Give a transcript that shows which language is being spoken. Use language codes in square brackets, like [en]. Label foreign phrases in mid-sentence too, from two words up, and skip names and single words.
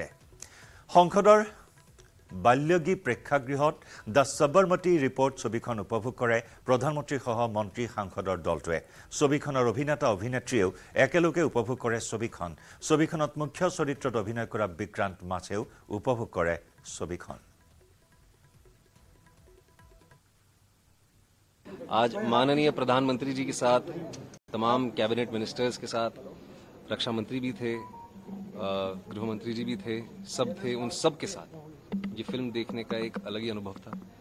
[as] সংসদৰ বাল্যগী প্ৰেক্ষাগৃহত দ্য সবৰমতী ৰিপৰ্ট ছবিখন উপভোগ কৰে প্ৰধানমন্ত্ৰীসহ মন্ত্ৰী সাংসদৰ দলটোৱে। ছবিখনৰ অভিনেতা অভিনেত্ৰীয়েও একেলগে উপভোগ কৰে ছবিখন। ছবিখনত মুখ্য চৰিত্ৰত অভিনয় কৰা বিক্ৰান্ত মাছেও উপভোগ কৰে ছবিখন। [hi] आज माननीय प्रधानमंत्री जी के साथ तमाम [en] cabinet ministers [hi] के साथ रक्षा मंत्री भी थे, गृह मंत्री जी भी थे, सब थे। उन सब के साथ ये फिल्म देखने का एक अलग ही अनुभव था।